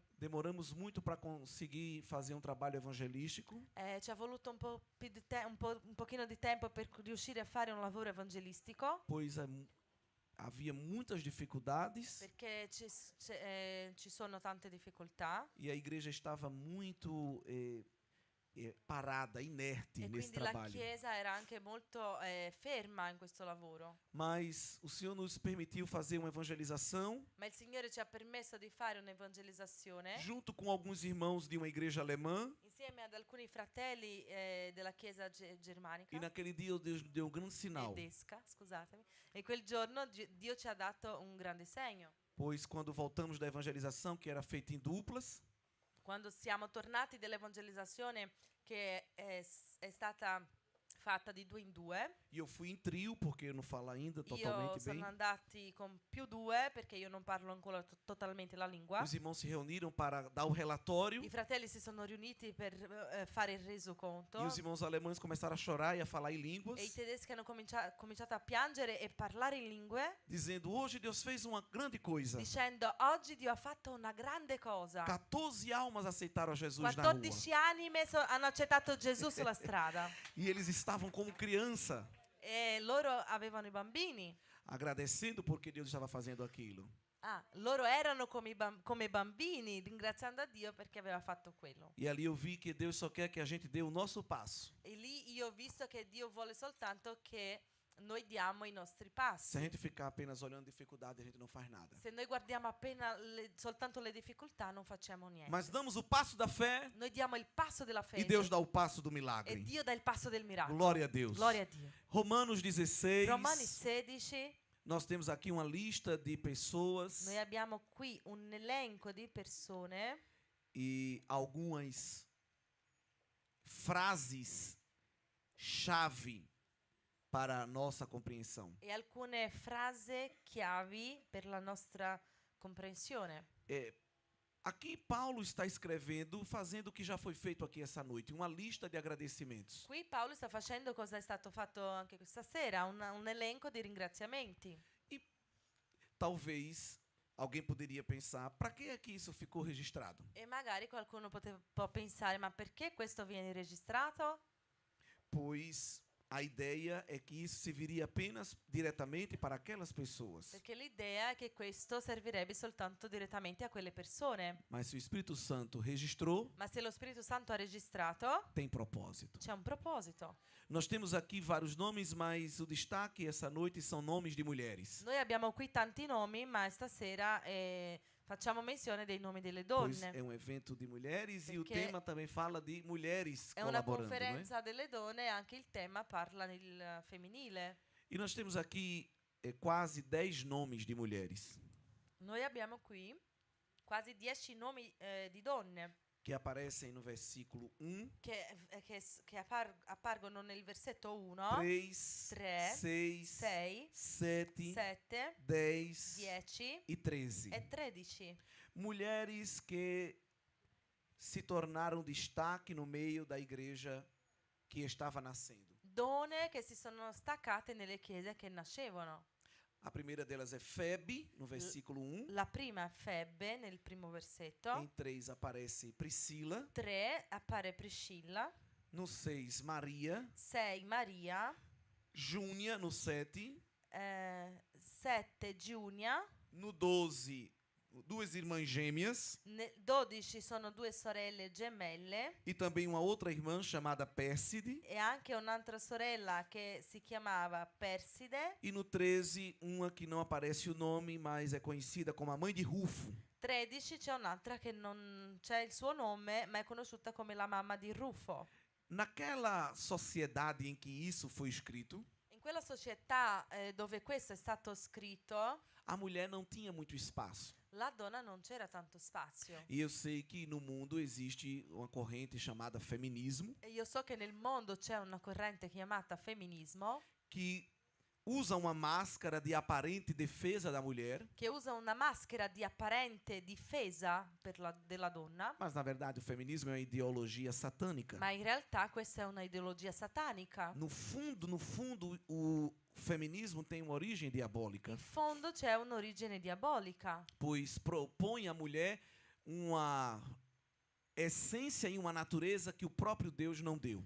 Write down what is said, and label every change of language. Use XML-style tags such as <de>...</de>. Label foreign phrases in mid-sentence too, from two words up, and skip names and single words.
<pt>Demoramos muito para conseguir fazer um trabalho evangelístico,</pt> <it>Ci ha voluto un po' più di un pochino di tempo per riuscire a fare un lavoro evangelistico,</it> <pt>pois havia muitas dificuldades</pt> <it>perché ci sono tante difficoltà</it> <pt>e a igreja estava muito parada, inerte e nesse</pt> <it>quindi la</it> <pt>trabalho.</pt> <it>Chiesa era anche molto ferma in questo lavoro.</it> <pt>Mas o Senhor nos permitiu fazer uma evangelização</pt> <it>Ma il Signore ci ha permesso di fare un'evangelizzazione</it> <pt>junto com alguns irmãos de uma igreja alemã.</pt> <it>insieme ad alcuni fratelli della Chiesa germanica,</it> <pt>E naquele dia Deus deu um grande sinal,</pt> <it>tedesca, scusatemi, e quel giorno Dio ci ha dato un grande segno.</it> <pt>pois quando voltamos da evangelização, que era feita em duplas,</pt> <it>Quando siamo tornati dall'evangelizzazione che è stata fatta di 2 in 2,</it> <pt>e eu fui em trio, porque eu não falo ainda</pt> <it>io</it> <pt>totalmente</pt> <it>sono</it> <pt>bem.</pt> <it>andati con più 2 perché io non parlo ancora totalmente la lingua.</it> <pt>Os irmãos se reuniram para dar o relatório</pt> <it>I fratelli si sono riuniti per fare il resoconto</it> <pt>e os irmãos alemães começaram a chorar e a falar em</pt> <it>e i</it> <pt>línguas,</pt> <it>tedeschi hanno cominciato a piangere e parlare in lingue</it> <pt>dizendo: hoje Deus fez uma grande coisa.</pt> <it>dicendo: oggi Dio ha fatto una grande cosa.</it> <pt>14 almas aceitaram a Jesus na rua.</pt> <it>14 anime hanno accettato Gesù sulla strada</it> <pt>E eles estavam como criança,</pt> <it>e loro avevano i bambini.</it> <pt>agradecendo porque Deus estava fazendo aquilo.</pt> <it>Loro erano come bambini ringraziando a Dio perché aveva fatto quello.</it> <pt>E ali eu vi que Deus só quer que a gente dê o nosso passo.</pt> <it>E lì io ho visto che Dio vuole soltanto che noi diamo i nostri</it> <pt>Se a</pt> <it>passi.</it> <pt>gente ficar apenas olhando dificuldade, a gente não faz nada.</pt> <it>Se noi guardiamo appena soltanto le difficoltà non facciamo niente.</it> <pt>Mas damos o passo da fé</pt> <it>Noi diamo il passo della e fede</it> <pt>Deus dá o passo do e milagre.</pt> <it>Dio dà il passo del miracolo.</it> <pt>Glória a Deus.</pt> <it>Gloria a Dio.</it> <pt>Romanos 16,</pt> <it>Romani 16,</it> <pt>nós temos aqui uma lista de pessoas</pt> <it>noi abbiamo qui un elenco di persone</it> <pt>e algumas frases chave para a nossa compreensão.</pt> <it>e alcune frasi chiavi per la nostra comprensione.</it> <pt>Aqui Paulo está escrevendo, fazendo o que já foi feito aqui essa noite, uma lista de agradecimentos.</pt> <it>Qui Paolo sta facendo cosa è stato fatto anche questa sera, un elenco di ringraziamenti.</it> <pt>Talvez alguém poderia pensar, para que é que isso ficou registrado?</pt> <it>E magari qualcuno può pensare, ma perché questo viene registrato?</it> <pt>Pois a ideia é que isso serviria apenas diretamente para aquelas pessoas.</pt> <it>Perché l'idea è che questo servirebbe soltanto direttamente a quelle persone.</it> <pt>Mas se o Espírito Santo registrou,</pt> <it>Ma se lo Spirito Santo ha registrato,</it> <pt>tem propósito.</pt> <it>c'è un proposito.</it> <pt>Nós temos aqui vários nomes, mas o destaque essa noite são nomes de mulheres.</pt> <it>Noi abbiamo qui tanti nomi, ma stasera facciamo menzione dei nomi delle</it> <pt>Pois</pt> <it>donne.</it> <pt>é um evento de mulheres e o</pt> <it>Perché</it> <pt>tema também fala de mulheres</pt> <it>È una</it> <pt>colaborando, não é?</pt> <it>conferenza delle donne e anche il tema parla del femminile.</it> <pt>E nós temos aqui quase 10 nomes de mulheres</pt> <it>Noi abbiamo qui quasi 10 nomi di donne</it> <pt>que aparecem no versículo 1,</pt> <it>che appargono nel versetto 1,</it> <pt>3,</pt> <it>3,</it> <pt>6,</pt> <it>6,</it> <pt>7,</pt> <it>7,</it> <pt>10</pt> <it>10</it> <pt>e 13.</pt> <it>e 13.</it> <pt>Mulheres que se tornaram destaque no meio da igreja que estava nascendo.</pt> <it>Donne che si sono staccate nelle chiese che nascevano.</it> <pt>A primeira delas é Febe, no versículo 1.</pt> <it>La prima è Febbe nel primo versetto.</it> <pt>Em 3 aparece Priscila.</pt> <it>3 appare Priscilla.</it> <pt>No 6, Maria.</pt> <it>6 Maria.</it> <pt>Júnia, no 7.</pt> <it>7 Giunia.</it> <pt>No 12, duas irmãs gêmeas.</pt> <it>12 sono due sorelle gemelle.</it> <pt>E também uma outra irmã chamada Pérside.</pt> <it>E anche un'altra sorella che si chiamava Perside.</it> <pt>E no 13, uma que não aparece o nome, mas é conhecida como a mãe de Rufo.</pt> <it>13 c'è un'altra che non c'è il suo nome, ma è conosciuta come la mamma di Rufo.</it> <pt>Naquela sociedade em que isso foi escrito,</pt> <it>In quella società dove questo è stato scritto,</it> <pt>a mulher não tinha muito espaço.</pt> <it>la donna non c'era tanto spazio.</it> <pt>E eu sei que no mundo existe uma corrente chamada feminismo,</pt> <it>E io so che nel mondo c'è una corrente chiamata femminismo,</it> <pt>que usa uma máscara de aparente defesa da mulher,</pt> <it>che usa una maschera di apparente difesa della donna,</it> <pt>mas na verdade o feminismo é uma ideologia satânica.</pt> <it>ma in realtà questa è una ideologia satanica.</it> <pt>No fundo, o feminismo tem uma origem diabólica,</pt> <it>In fondo c'è un'origine diabolica,</it> <pt>pois propõe à mulher uma essência e uma natureza que o próprio Deus não deu.</pt>